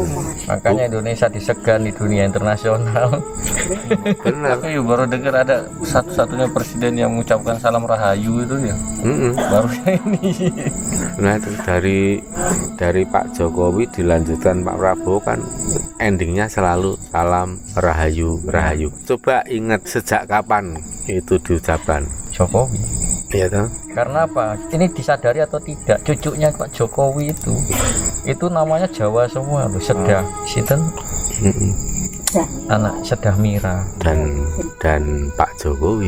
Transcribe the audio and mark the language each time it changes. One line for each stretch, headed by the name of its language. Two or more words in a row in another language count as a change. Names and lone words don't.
Indonesian: Makanya Indonesia disegan di dunia internasional. Benar. Tapi baru dengar ada satu-satunya presiden yang mengucapkan salam rahayu itu ya. Baru ini. Nah itu dari Pak Jokowi dilanjutkan Pak Prabowo kan endingnya selalu salam rahayu rahayu. Coba ingat sejak kapan itu diucapkan Jokowi. Iya toh? Karena apa? Ini disadari atau tidak, cucunya Pak Jokowi itu namanya Jawa semua loh, Sedah Sinten, anak Sedah Mira dan Pak Jokowi.